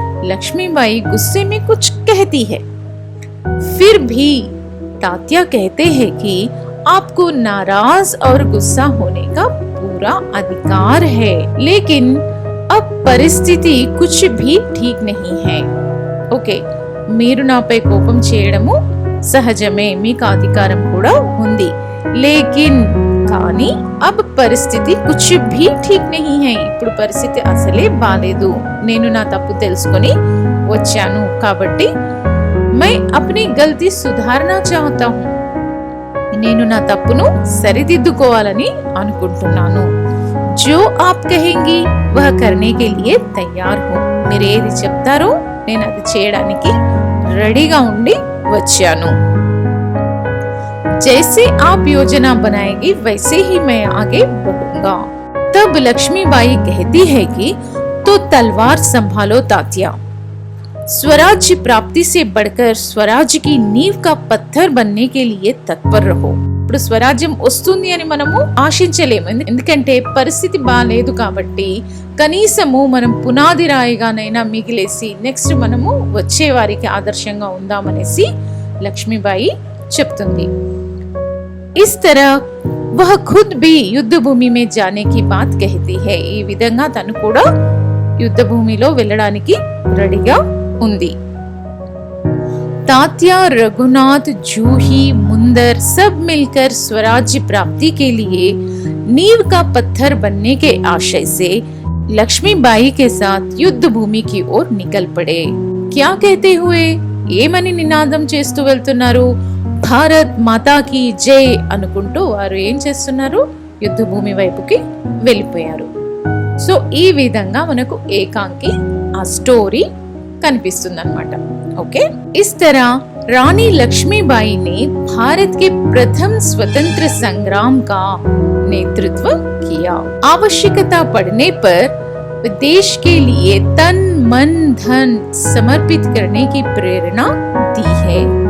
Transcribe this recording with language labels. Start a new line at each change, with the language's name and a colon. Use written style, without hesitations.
Hindi: लक्ष्मीबाई गुस्से में कुछ कहती है। फिर भी तात्या कहते हैं कि आपको नाराज और गुस्सा होने का पूरा अधिकार है, लेकिन अब परिस्थिति कुछ भी ठीक नहीं है।
Telugu: ఓకే, మీరు నాపై కోపం చేయడము సహజమే, మీకు అధికారం కూడా ఉంది, లేకిన్ కానీ అబ్ పరిస్థితి కుచ్ భీ ఠీక్ నహీ హై, ఇప్పుడు పరిస్థితి అసలే బాలేదు, నేను నా తప్పు తెలుసుకొని వచ్చాను, కాబట్టి
Hindi: मैं अपनी गलती सुधारना चाहता हूँ,
Telugu: నేను నా తప్పును సరిదిద్దుకోవాలని అనుకుంటున్నాను।
Hindi: जो आप कहेंगी वह करने के लिए तैयार हूँ,
Telugu: మీరు ఏది చెప్తారో నేను అది చేయడానికి రెడీగా ఉండి వచ్చాను।
Hindi: जैसे आप योजना बनाएगी वैसे ही मैं आगे बढ़ूंगा। तब लक्ष्मीबाई कहती है कि तो तलवार संभालो तात्या, स्वराज्य प्राप्ति से बढ़कर स्वराज्य की नींव का पत्थर बनने के लिए तत्पर रहो।
Telugu: ఇప్పుడు స్వరాజ్యం వస్తుంది అని మనము ఆశించలేము, ఎందుకంటే పరిస్థితి బాలేదు కాబట్టి కనీసము మనం పునాది రాయిగానైనా మిగిలేసి నెక్స్ట్ మనము వచ్చే వారికి ఆదర్శంగా ఉందామనేసి లక్ష్మీబాయి చెప్తుంది।
Hindi: इस तरह वह खुद भी युद्ध भूमि में जाने की बात कहती है,
Telugu: ఈ విధంగా తను కూడా యుద్ధ భూమిలో వెళ్ళడానికి రెడీగా ఉంది।
Hindi: तात्या, रघुनाथ, जूही, मुंदर सब मिलकर स्वराज्य प्राप्ति के लिए नींव का पत्थर बनने के आशय से लक्ष्मीबाई के साथ युद्ध भूमि की ओर निकल पड़े। क्या कहते हुए
Telugu: ఏమని నినాదం చేస్తూ వెళ్తున్నారు, భారత్ మాతాకి జై అనుకుంటూ వారు ఏం చేస్తున్నారు, యుద్ధ భూమి వైపుకి వెళ్ళిపోయారు। సో ఈ విధంగా మనకు ఏకాంకి ఆ స్టోరీ కనిపిస్తుంది అన్నమాట।
Hindi: ओके, इस तरह रानी लक्ष्मीबाई ने भारत के प्रथम स्वतंत्र संग्राम का नेतृत्व किया। आवश्यकता पड़ने पर देश के लिए तन मन धन समर्पित करने की प्रेरणा दी है।